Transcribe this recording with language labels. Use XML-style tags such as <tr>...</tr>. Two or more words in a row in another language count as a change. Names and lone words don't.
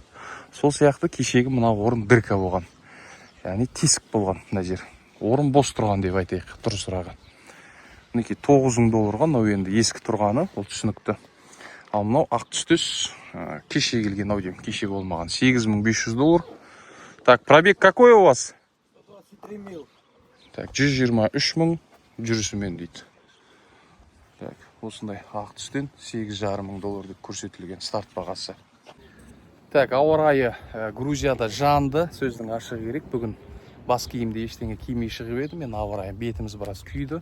<kk>Сол сияқты кешегі мына орын дырка болған. Яғни тесік болған мына жер. Орын бос тұрған деп айтайық, тұрысырағы. Мінекей $9,000 мынау енді ескі тұрғаны, ол түсінікті. Ал мынау ақ түстес, кеше келген ау деймін, кеше болмаған $8,500.</kk> <ru>Так, пробег какой у вас? 123 мил.</ru> <kk>Так, 123 мың жүрісімен дейді. Так, осындай ақ түстен 8,5 мың доллар деп көрсетілген старт бағасы. Так, ауа райы Грузияда жанды, сөздің ашығы керек. Бүгін бас киімде ештеңе кимей шығып едім. Мен ауа райы бетіміз біраз күйді.</kk>